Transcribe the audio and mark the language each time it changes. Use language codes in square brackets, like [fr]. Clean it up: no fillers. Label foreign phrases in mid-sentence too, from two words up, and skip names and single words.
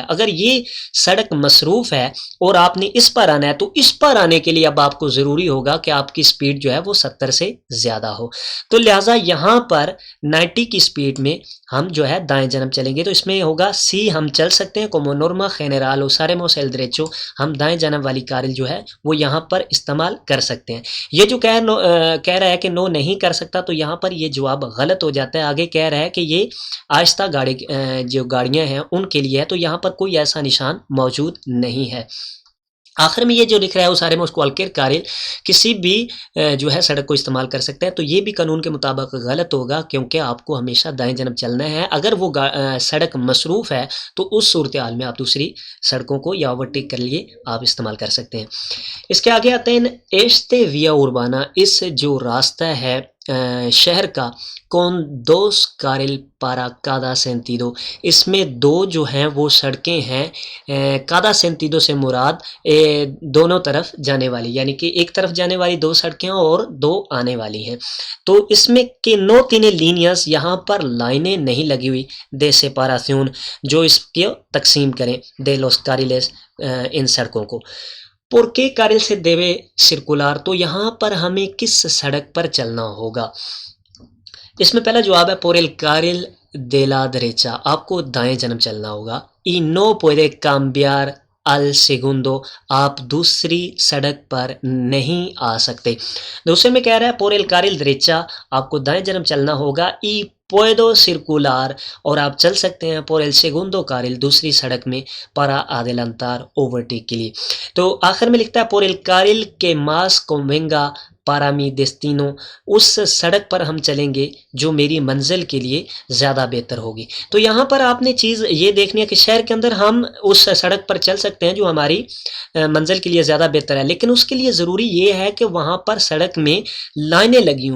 [hi] अगर ये सड़क मसरूफ़ है और आपने इस पर आना है तो इस पर आने के लिए अब आपको ज़रूरी होगा कि आपकी स्पीड जो है वो 70 से ज़्यादा हो। तो लिहाजा यहाँ पर 90 की स्पीड में हम जो है दाएं जानब चलेंगे। तो इसमें होगा सी, हम चल सकते हैं [es] como norma general usaremos el derecho, [hi] हम दाएं जानब वाली कारिल जो है वो यहाँ पर इस्तेमाल कर सकते हैं। ये जो कह रहा है कि नो नहीं कर सकता, तो यहाँ पर ये जवाब गलत हो जाता है। आगे कह रहा है कि ये आहिस्ता गाड़ी जो गाड़ियाँ हैं उनके लिए है, तो यहाँ पर कोई ऐसा निशान मौजूद नहीं है। आखिर में ये जो लिख रहा है [es] usaremos cualquier carril, [hi] किसी भी जो है सड़क को इस्तेमाल कर सकते हैं, तो ये भी कानून के मुताबिक गलत होगा क्योंकि आपको हमेशा दाएं जानब चलना है। अगर वो सड़क मसरूफ़ है तो उस सूरत हाल में आप दूसरी सड़कों को या ओवरटेक कर लिए आप इस्तेमाल कर सकते हैं। इसके आगे आते हैं [es] este vía urbana, [hi] इस जो रास्ता है शहर का [es] con dos carril para cada sentido, [hi] इसमें दो जो हैं वो सड़कें हैं [es] cada sentido [hi] से मुराद दोनों तरफ जाने वाली, यानी कि एक तरफ जाने वाली दो सड़कें और दो आने वाली हैं। तो इसमें कि [es] no tiene líneas, [hi] यहाँ पर लाइनें नहीं लगी हुई [es] de separación [hi] जो इसको तकसीम करें [es] de los carriles, [hi] इन सड़कों को। [es] por qué carril से debe circular, [hi] तो यहाँ पर हमें किस सड़क पर चलना होगा? इसमें पहला जवाब है [es] por el carril de la derecha, [hi] आपको दाएं जानब चलना होगा। [es] y no puede cambiar al segundo, [hi] आप दूसरी सड़क पर नहीं आ सकते। दूसरे में कह रहा है [es] por el carril derecha, [hi] आपको दाएं जानब चलना होगा। [es] y puedo circular, [hi] और आप चल सकते हैं [es] por el segundo carril, [hi] दूसरी सड़क में [es] para adelantar, [hi] ओवरटेक के लिए। तो आखिर में लिखता है [es] por el carril que más convenga para mi destino, [hi] उस सड़क पर हम चलेंगे जो मेरी मंजिल के लिए ज़्यादा बेहतर होगी। तो यहाँ पर आपने चीज़ ये देखनी है कि शहर के अंदर हम उस सड़क पर चल सकते हैं जो हमारी मंजिल के लिए ज़्यादा बेहतर है, लेकिन उसके लिए ज़रूरी ये है कि वहाँ पर सड़क में लाइनें लगी हों।